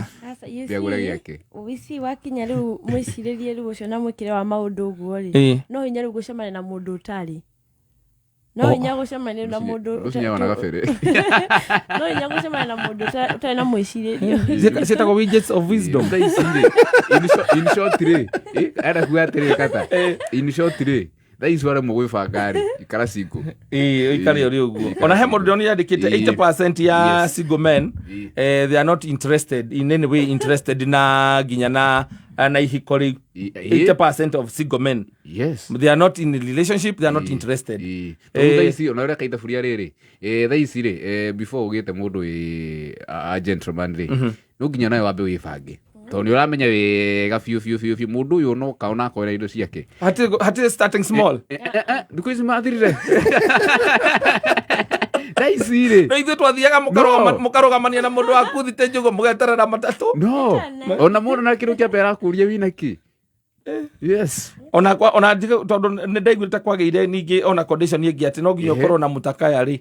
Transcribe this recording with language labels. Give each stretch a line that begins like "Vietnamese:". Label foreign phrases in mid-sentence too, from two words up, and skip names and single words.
Kikuyu: Mbĩagũra gĩake ũici wakinya rĩu mwĩcirĩrie rĩu ũcio na mwĩkĩre wa maũndũ ũguo rĩ, no hinya rĩu gũcemania na mũndũ ũtarĩ, no hinya gũcemania na mũndũ no hinya gũcemania na mũndũ ũtarĩ na mwĩcirĩrio.
English: Ciĩtagwo widgets of wisdom. In short
Kikuyu: rĩ, arenda kuga atĩrĩ kata,
English: in short
Kikuyu: rĩ thaa ici warĩ mũgwĩbanga rĩ ikara single. Ikare ũrĩ ũguo. Ona he mũndũ nĩ yandĩkĩte 80% ya
English: single men they are not interested in any way interested
Kikuyu: na nginya na ihiko rĩu.
English: 80% of single men, they are not in a relationship, they are not interested.
Kikuyu: Thaa ici ona ũrĩa kaita buria rĩrĩ, thaa ici rĩ before ũgĩte mũndũ
English: a gentleman
Kikuyu: rĩ, no nginya nawe wambe wĩbange, tondũ nĩ ũramenya wega biũ mũndũ ũyũ no kaona akoera indo ciake.
English: Hatirĩ starting small.
Kikuyu: Thikũ ici mathirire thaa ici rĩ, no ithuĩ twathiaga mũkarũgamania na mũndũ waku thite njũgũ mũgeterera matatũ. No ona mũndũ na kĩndũ kĩa mbere arakũria wĩna kĩ, Yes. Ona tondu nĩ ndaiguĩte kwagĩire ningĩ ona condition ĩngĩ atĩ no nginya ũkorwo na mũtakaya rĩ.